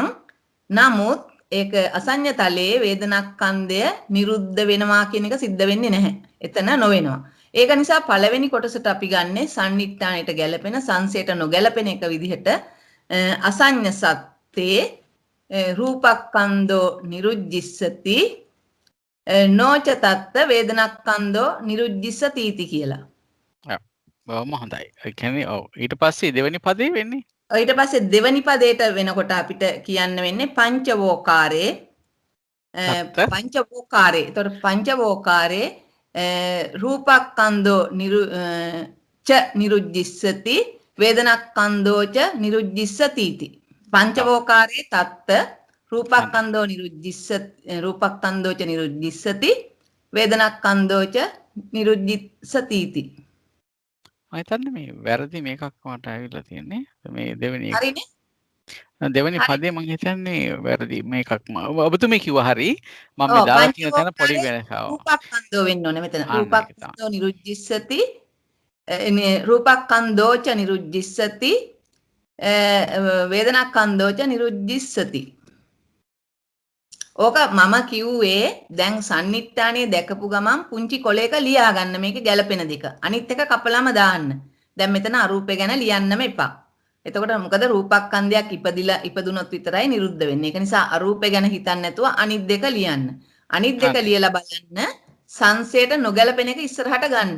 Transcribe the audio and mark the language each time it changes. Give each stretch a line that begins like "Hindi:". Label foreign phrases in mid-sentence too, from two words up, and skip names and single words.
Sinhala: නමුත් ඒක අසඤ්ඤ තලයේ වේදනාස්කන්ධය නිරුද්ධ වෙනවා කියන එක සිද්ධ වෙන්නේ නැහැ. එතන නොවෙනවා. ඒක නිසා පළවෙනි කොටසට අපි ගන්නේ සම්නිට්ඨානෙට ගැලපෙන සංසයට නොගැලපෙන එක විදිහට
Pali: අසඤ්ඤ සත්‍යේ රූපස්කන්ධෝ නිරුද්ධිස්සති නෝච තත්ත වේදනක්ඛන්தோ නිරුද්ධිස්සති ඉති
Sinhala: කියලා. බොහොම හොඳයි. ඒ කියන්නේ ඔව් ඊට පස්සේ දෙවෙනි පදේ වෙන්නේ ඊට පස්සේ දෙවනි පදයට වෙනකොට අපිට කියන්න වෙන්නේ පංචවෝකාරේ තත්ත පංචවෝකාරේ. එතකොට
Pali: පංචවෝකාරේ රූපක්ඛන්தோ ච නිරුද්ධිස්සති වේදනක්ඛන්தோ ච නිරුද්ධිස්සති ඉති. පංචවෝකාරේ තත්ත රූපක්ඛන්தோ රූපක්ඛන්தோ ච නිරුද්ධිස්සති වේදනක්ඛන්தோ ච නිරුද්ධිස්සති ඉති.
Sinhala: මම හිතන්නේ මේ වැරදි මේකක් මට ඇවිල්ලා තියෙන්නේ. මේ දෙවෙනි එක. හරිනේ? දෙවෙනි හරි. පදේ මම හිතන්නේ වැරදි මේකක්ම. ඔබතුමී කිව්වා හරි. මම මේ ඔව් දාලා තියෙන තැන පොඩි පංචවෝකාරේ වෙනසක්. රූපක්ඛන්தோ වෙන්න ඕනේ මෙතන. අන්න ඒක තමයි.
Pali: රූපක්ඛන්தோ නිරුද්ධිස්සති රූපක්ඛන්தோ ච නිරුද්ධිස්සති වේදනක්ඛන්தோ ච නිරුද්ධිස්සති.
Sinhala: ඕක මම කිව්වේ දැන් සන්නිට්ඨානිය දැකපු ගමන් පුංචි කොලයක ලියා ගන්න මේකේ ගැළපෙන දෙක. අනිත් එක කපලම දාන්න. දැන් මෙතන අරූපේ ගැන ලියන්නම එපා. එතකොට මොකද රූපක්ඛන්ධයක් ඉපදුනොත් විතරයි නිරුද්ධ වෙන්නේ. ඒක නිසා අරූපේ ගැන හිතන්නේ නැතුව අනිත් දෙක ලියන්න. අනිත් දෙක ලියලා බලන්න සංසයට නොගැලපෙන එක ඉස්සරහට ගන්න.